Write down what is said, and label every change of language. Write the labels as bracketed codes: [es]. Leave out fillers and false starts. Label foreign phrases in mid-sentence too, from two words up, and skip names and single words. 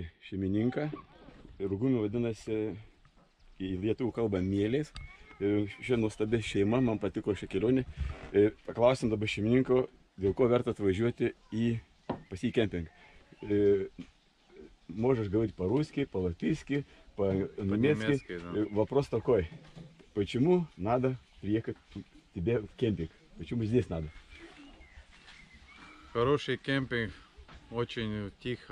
[lt] šeimininką. Rūgūnų vadinasi į lietuvių kalbą Mėlės. Ši nuostabi šeima, man patiko šią kelionę. Paklausim dabar šeimininko, dėl ko verta atvažiuoti pas jį кемпинг. [ru] Можешь говорить по-русски, по-латышски, по-немецки. Вопрос такой. Почему надо приехать тебе в кемпинг? Почему здесь надо? Хороший кемпинг, очень тихо.